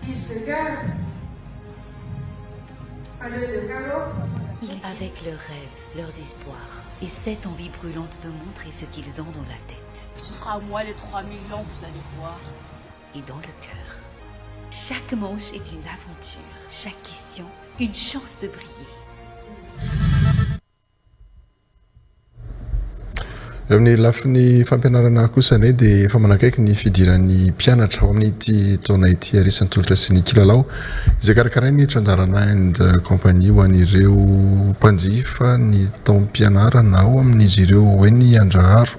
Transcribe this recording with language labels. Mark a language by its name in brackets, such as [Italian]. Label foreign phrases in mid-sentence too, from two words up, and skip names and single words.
[French] Avec leurs rêves, leurs espoirs et cette envie brûlante de montrer ce qu'ils ont dans la tête. Ce sera à moi les 3 millions, vous allez voir. Et dans le cœur. Chaque manche est une aventure, chaque question une chance de briller. [Malagasy] Amin'ny lafiny fampianarana kosa ne dia efa manakaiky ny fidiran'ny mpianatra ao amin'ity taona ity arisan'ny tolotra sy ny kilalao izay karakarainy Trandarana and compagnie ho an'ireo mpanjifa ny taom-pianarana ao amin'izy ireo hoe ny Andraharo